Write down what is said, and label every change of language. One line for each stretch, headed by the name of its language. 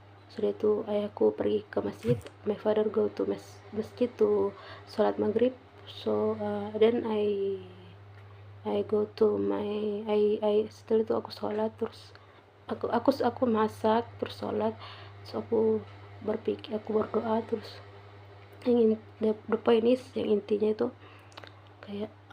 Indonesian: Sudah itu ayahku pergi ke masjid.
English: My father go to masjid to sholat maghrib. So then I go to my
Indonesian: setelah itu aku sholat, terus aku masak, terus sholat, terus aku berdoa, terus
English: the point is,
Indonesian: yang intinya itu kayak